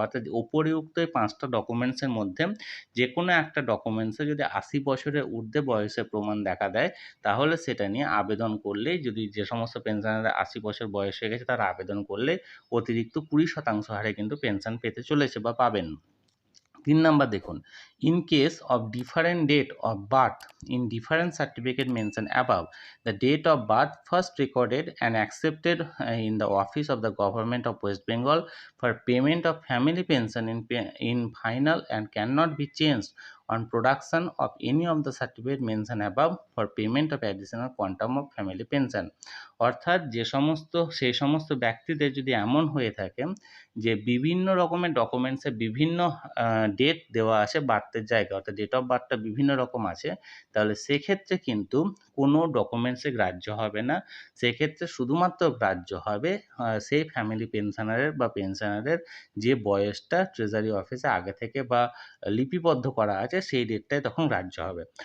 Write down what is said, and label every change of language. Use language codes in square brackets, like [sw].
[bn] অর্থাৎ উপরিউক্ত এই 5টা ডকুমেন্টসের মধ্যে যে কোনো একটা ডকুমেন্টসে যদি 80 বছরের ঊর্ধ্বে বয়সের প্রমাণ দেখা দেয় তাহলে সেটা নিয়ে আবেদন করলেই, যদি যে সমস্ত পেনশনাররা 80 বছর বয়স হয়ে গেছে তারা আবেদন করলে অতিরিক্ত 20% হারে কিন্তু পেনশন পেতে চলেছে বা পাবেন। 3 নাম্বার দেখুন, [en] In case of different date of birth in different certificate mentioned above, the date of birth first recorded and accepted in the office of the government of West Bengal for payment of family pension in final and cannot be changed on production of any of the certificate mentioned above for payment of additional quantum of family pension. [bn] অর্থাৎ সেই সমস্ত ব্যক্তিদের যদি এমন হয়ে থাকে যে বিভিন্ন রকমের ডকুমেন্টসে বিভিন্ন ডেট দেওয়া আছে বার্থের জায়গায়, অর্থাৎ ডেট অফ বার্থটা বিভিন্ন রকম আছে, তাহলে সেক্ষেত্রে কিন্তু কোনো ডকুমেন্টসে গ্রাহ্য হবে না। সেক্ষেত্রে শুধুমাত্র গ্রাহ্য হবে সেই ফ্যামিলি পেনশনারের বা পেনশনারের যে বয়সটা ট্রেজারি অফিসে আগে থেকে বা লিপিবদ্ধ করা আছে সেই ডেটটাই তখন গ্রাহ্য হবে।